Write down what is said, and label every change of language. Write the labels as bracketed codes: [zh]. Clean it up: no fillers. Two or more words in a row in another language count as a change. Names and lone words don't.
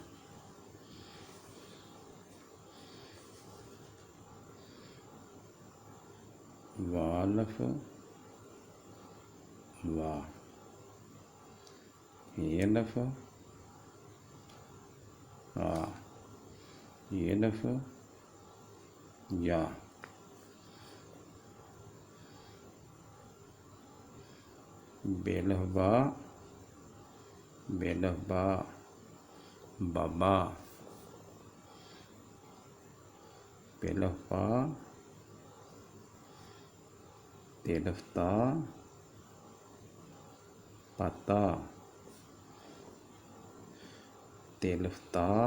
[ur] وا الف وا، یے الف آ، یے الف یا, بے الف با, بے الف با، بابا، پے الف پا، تے الف تا، پتا، تے الف تا,